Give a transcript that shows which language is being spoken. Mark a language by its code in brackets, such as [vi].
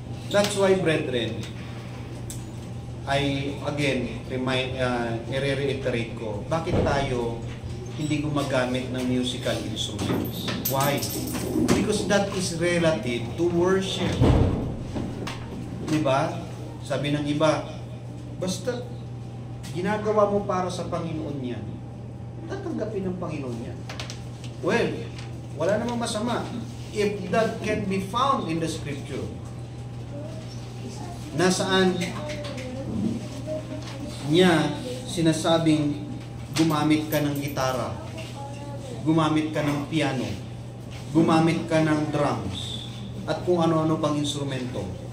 [en] That's why, brethren, I again [tl] i-reiterate ko, bakit tayo hindi gumagamit ng musical instruments? Why? [en] Because that is relative to worship. [tl] Diba? Sabi ng iba, basta ginagawa mo para sa Panginoon yan, tatanggapin ng Panginoon yan. [en] Well, [tl] wala namang masama [en] if that can be found in the Scripture. [tl] Nasaan niya sinasabing gumamit ka ng gitara, gumamit ka ng piano, gumamit ka ng drums, at kung ano-ano pang instrumento.